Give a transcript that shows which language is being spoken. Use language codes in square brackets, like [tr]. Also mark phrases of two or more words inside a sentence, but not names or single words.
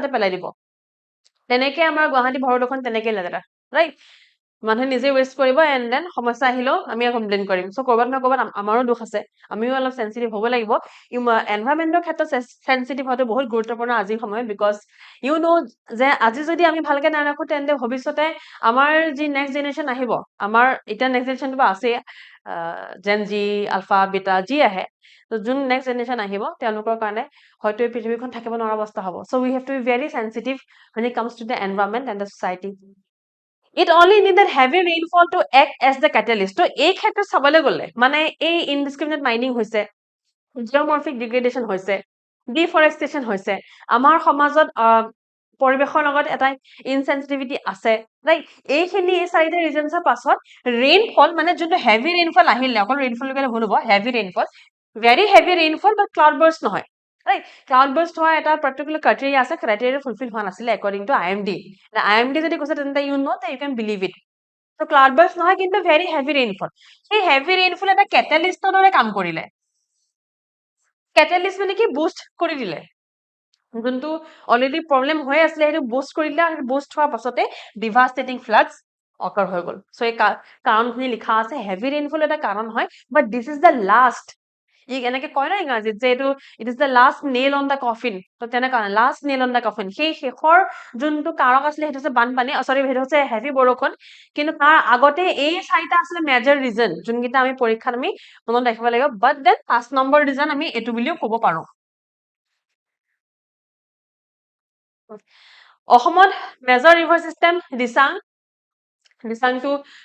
[as] তাতে পেলাই দিব তেনেকে আমাৰ গুৱাহাটী ভৰলুখন তেনেকে লেতেৰা ৰাইট মানুহে নিজে ৱেষ্ট কৰিব [en] and then [as] সমস্যা আহিলেও আমি কমপ্লেইন কৰিম সো কৰবাত নহয় কৰবাত আমাৰো দুখ আছে আমিও অলপ সেনসিটিভ হ'ব লাগিব এনভায়ৰনমেন্টৰ ক্ষেত্ৰত সেনসিটিভ হোৱাটো বহুত গুৰুত্বপূৰ্ণ আজিৰ সময়ত [en] because you know [as] যে আজি যদি আমি ভালকে নাৰাখো তেন্তে ভৱিষ্যতে আমাৰ যি [en] next generation [as] আহিব আমাৰ এতিয়া [en] next generationটো [as] আছে [en] Gen Z alpha beta [as] যি আহে তো যোন [en] next generation [as] আহিব তেওঁলোকৰ কাৰণে হয়তো এই পৃথিৱীখন থাকিব নোৱাৰা অৱস্থা হ'ব [en] so we have to be very sensitive when it comes to the environment and the society it only needed heavy rainfall to act as the catalyst [as] তো এই ক্ষেত্ৰত চাবলৈ গ'লে মানে এই [en] indiscriminate mining [as] হৈছে [en] geomorphic degradation [as] হৈছে ডিফৰেষ্টেশ্যন হৈছে আমাৰ সমাজত পৰিৱেশৰ লগত এটা ইনসেনসিটিভিটি আছে ৰাইট এইখিনি এই চাৰিটা ৰিজনছৰ পাছত ৰেইনফল মানে যোনটো [en] heavy rainfall [as] আহিলে অকল ৰেইনফল লগে ভুল হ'ব [en] heavy rainfall very heavy rainfall but cloud burst [as] নহয় ৰাইট [en] cloud burst [as] হোৱা এটা [en] particular criteria [as] আছে ক্ৰাইটেৰিয়া ফুলফিল হোৱা নাছিলে [en] according to IMD [as] যদি কৈছে তেন্তে [en] you know you can believe it [as] তো [en] cloud burst [as] নহয় কিন্তু [en] very heavy rainfall [as] সেই [en] heavy rainfall [as] এটা কেটালিষ্টৰ দৰে কাম কৰিলে কেটালিষ্ট মানে কি বুষ্ট কৰি দিলে যোনটো [en] already problem [as] হৈ আছিলে সেইটো বুষ্ট কৰি দিলে আৰু বুষ্ট হোৱাৰ পাছতে [en] devastating floods occur [as] হৈ গ'ল চ' এই কাৰণখিনি লিখা আছে [en] heavy rainfall [as] এটা কাৰণ হয় [en] but this is the last [as] এনেকে কয় ন ইংৰাজীত যে এইটো [en] it is the last nail on the coffin [as] তো তেনেকুৱা [en] last nail on the coffin [as] সেই শেষৰ যোনটো কাৰক আছিলে সেইটো হৈছে বানপানী চৰি সেইটো হৈছে হেভি বৰষুণ কিন্তু তাৰ আগতে এই চাৰিটা আছিলে [en] major reason [as] যোনকেইটা আমি পৰীক্ষাত আমি মনত ৰাখিব লাগিব [en] but then [as] 5 নম্বৰ ৰিজন আমি এইটো বুলিও ক'ব পাৰো অসমত [en] major river system [as] দিচাংটো